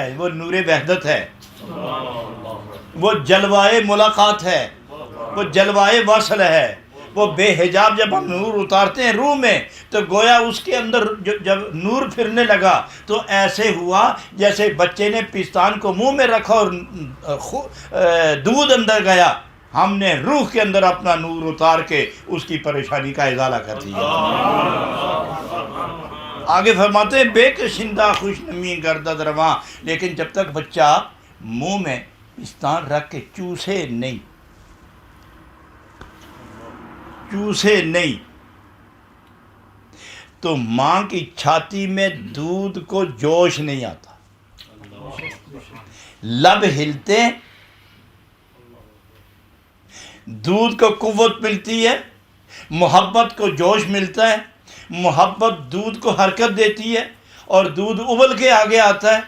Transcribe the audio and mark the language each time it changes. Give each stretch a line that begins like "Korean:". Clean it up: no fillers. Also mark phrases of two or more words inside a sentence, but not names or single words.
Urdu: وہ نور وحدت ہے، وہ جلوائے ملاقات ہے، وہ جلوائے وصل ہے، وہ بے حجاب جب ہم نور اتارتے ہیں روح میں تو گویا اس کے اندر جب نور پھرنے لگا تو ایسے ہوا جیسے بچے نے پستان کو منہ میں رکھا اور دودھ اندر گیا، ہم نے روح کے اندر اپنا نور اتار کے اس کی پریشانی کا ازالہ کر دیا۔ آگے فرماتے ہیں
Persian: بے کشندہ خوش نمی گردد رواں،
Urdu: لیکن جب تک بچہ منہ میں پستان رکھ کے چوسے نہیں تو ماں کی چھاتی میں دودھ کو جوش نہیں آتا، لب ہلتے، دودھ کو قوت ملتی ہے، محبت کو جوش ملتا ہے، محبت دودھ کو حرکت دیتی ہے اور دودھ ابل کے آگے آتا ہے۔